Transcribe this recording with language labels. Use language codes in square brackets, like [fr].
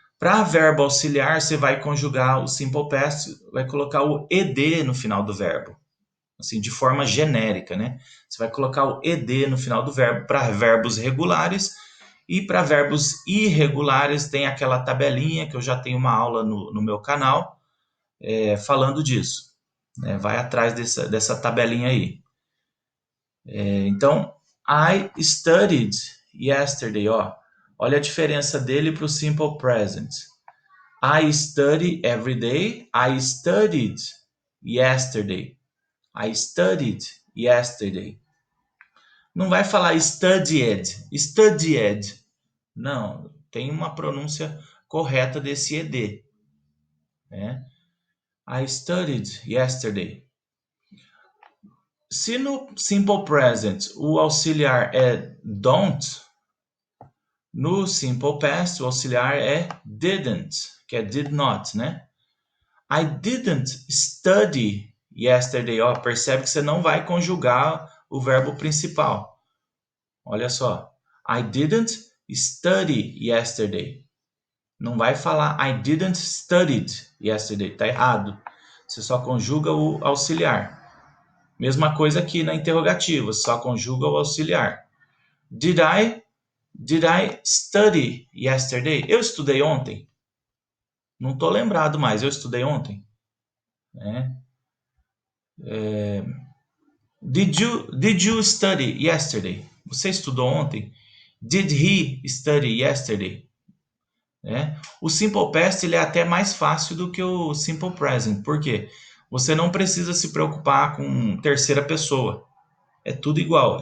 [pt] Para verbo auxiliar, você vai conjugar o simple past, vai colocar o ed no final do verbo, assim, de forma genérica, né? Você vai colocar o ed no final do verbo para verbos regulares e para verbos irregulares tem aquela tabelinha que eu já tenho uma aula no meu canal falando disso. Né? Vai atrás dessa tabelinha aí. Então, [en] I studied yesterday. [pt] Ó. Olha a diferença dele para o simple present. [en] I study every day. I studied yesterday. I studied yesterday. [pt] Não vai falar studied. [en] Studied. [pt] Não, tem uma pronúncia correta desse ed. Né? [en] I studied yesterday. [pt] Se no simple present o auxiliar é don't, no simple past o auxiliar é didn't, que é did not, né? [en] I didn't study yesterday. [pt] Ó, percebe que você não vai conjugar o verbo principal. Olha só. [en] I didn't study yesterday. [pt] Não vai falar [en] I didn't studied yesterday. [pt] Tá errado. você só conjuga o auxiliar. Mesma coisa aqui na interrogativa, você só conjuga o auxiliar. [en] Did I study yesterday? [pt] Eu estudei ontem? Não estou lembrado mais, eu estudei ontem? Né? [en] Did you study yesterday? [pt] Você estudou ontem? [en] Did he study yesterday? [pt] O Simple Past ele é até mais fácil do que o Simple Present. Por quê? Você não precisa se preocupar com terceira pessoa. É tudo igual.